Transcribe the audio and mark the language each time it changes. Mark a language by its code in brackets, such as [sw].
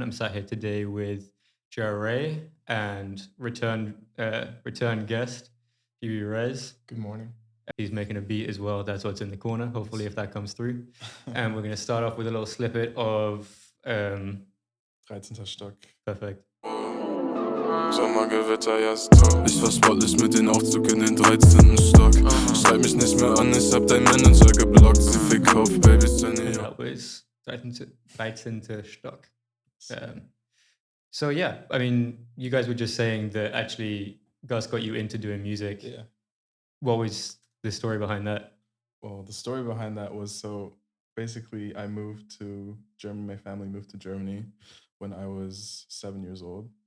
[en] I'm sat here today with Jia Ray and return guest, Jia Rez. Good morning. He's making a beat as well. That's what's in the corner. Hopefully, if that comes through. And we're going to start off with a little snippet of 13. Stock. perfect. [de] Sommergewitter, ja, ist top. Ich war sportlich mit den Aufzug in den 13. Stock. Schreib mich nicht mehr an, ich hab dein Manager geblockt. Sie verkauft Babys zu New [en] That York. was 13. Stock. So yeah, I mean, you guys were just saying that actually Gus got you into doing music. Yeah. What was the story behind that? Well, the story behind that was, so basically I moved to Germany. My family moved to Germany when I was 7 years old.